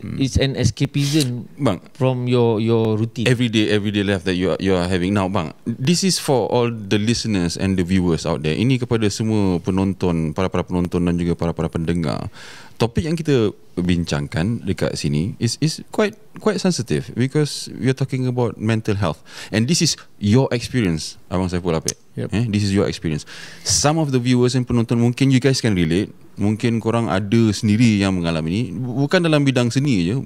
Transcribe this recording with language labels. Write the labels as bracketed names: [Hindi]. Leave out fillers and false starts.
[English] It's an escapism bang, from your routine. Everyday life that you are having now bang. This is for all the listeners and the viewers out there. [Malay] Ini kepada semua penonton, para penonton dan juga para pendengar. Topik yang kita bincangkan dekat sini [English] is quite sensitive because we are talking about mental health, and this is your experience, Abang Saiful Apek. This is your experience. Some of the viewers and [Malay] penonton mungkin [English] you guys can relate. [Malay] Mungkin korang ada sendiri yang mengalami ni, bukan dalam bidang seni je.